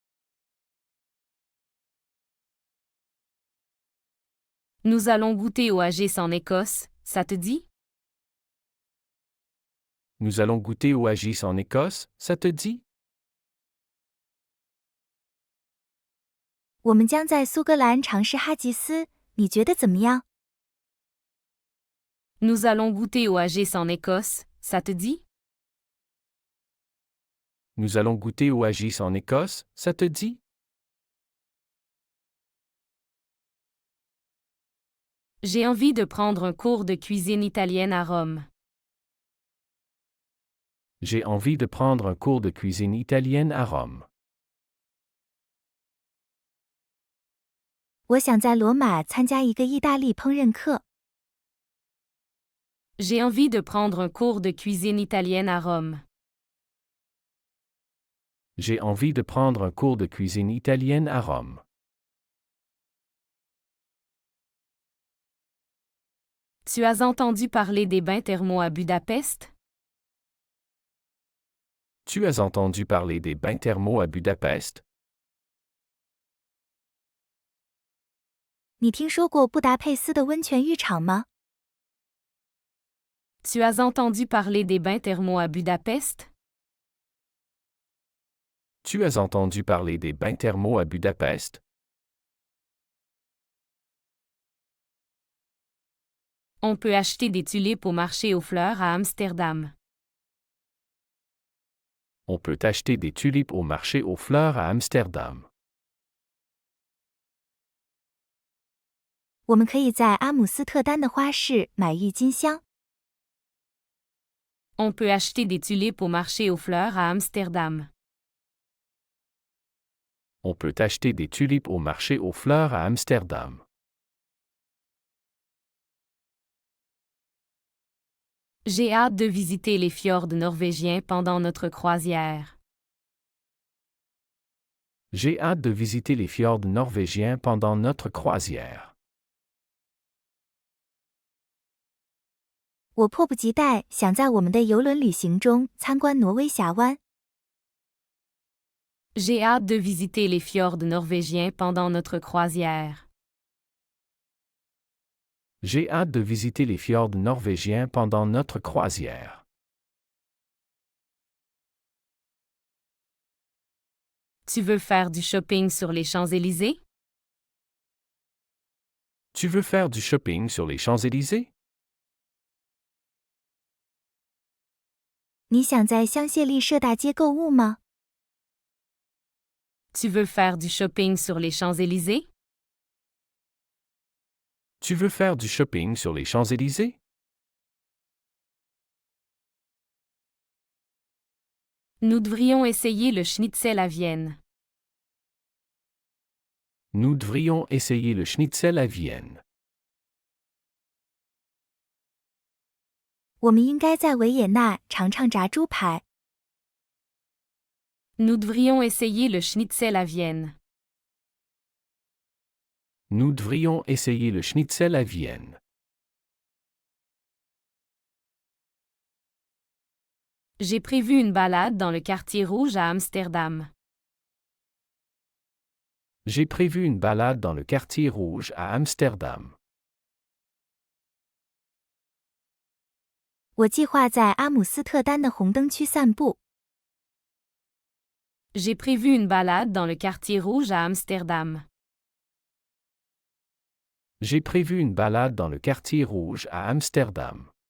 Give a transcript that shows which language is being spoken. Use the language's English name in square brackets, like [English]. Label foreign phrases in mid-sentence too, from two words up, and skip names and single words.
[French] Nous allons goûter au Haggis en Écosse, ça te dit? Nous allons goûter au Haggis en Écosse, ça te dit? [Chinese] 我们将在苏格兰尝试哈吉斯，你觉得怎么样？ [French] Nous allons goûter oasis en Écosse, ça te dit? Nous allons goûter oasis en Écosse, ça te dit? J'ai envie de prendre un cours de cuisine italienne à Rome. J'ai envie de prendre un cours de cuisine italienne à Rome. [Chinese] 我想在罗马参加一个意大利烹饪课。 [French] J'ai envie de prendre un cours de cuisine italienne à Rome. J'ai envie de prendre un cours de cuisine italienne à Rome. Tu as entendu parler des bains thermaux à Budapest? Tu as entendu parler des bains thermaux à Budapest? [Chinese] 你听说过布达佩斯的温泉浴场吗？ [French] Tu as entendu parler des bains thermaux à Budapest? Tu as entendu parler des bains thermaux à Budapest? On peut acheter des tulipes au marché aux fleurs à Amsterdam. On peut acheter des tulipes au marché aux fleurs à Amsterdam. [Chinese] 我们可以在阿姆斯特丹的花市买郁金香。 [French] On peut acheter des tulipes au marché aux fleurs à Amsterdam. On peut acheter des tulipes au marché aux fleurs à Amsterdam. J'ai hâte de visiter les fjords norvégiens pendant notre croisière. J'ai hâte de visiter les fjords norvégiens pendant notre croisière. [Chinese] 我迫不及待想在我们的邮轮旅行中参观挪威峡湾。 [French] J'ai hâte de visiter les fjords norvégiens pendant notre croisière. J'ai hâte de visiter les fjords norvégiens pendant notre croisière. Tu veux faire du shopping sur les Champs-Élysées? Tu veux faire du shopping sur les Champs-Élysées? [Chinese] 你想在香榭丽舍大街购物吗？ [French] Tu veux faire du shopping sur les Champs-Élysées? Tu veux faire du shopping sur les Champs-Élysées? Nous devrions essayer le schnitzel à Vienne. Nous devrions essayer le schnitzel à Vienne. [Chinese] 我们应该在维也纳尝尝炸猪排。 [French] Nous devrions essayer le schnitzel à Vienne. Nous devrions essayer le schnitzel à Vienne. J'ai prévu une balade dans le quartier rouge à Amsterdam. J'ai prévu une balade dans le quartier rouge à Amsterdam. [Chinese] 我计划在阿姆斯特丹的红灯区散步。 [French] J'ai prévu une balade dans le quartier rouge à Amsterdam. J'ai prévu une balade dans le quartier rouge à Amsterdam.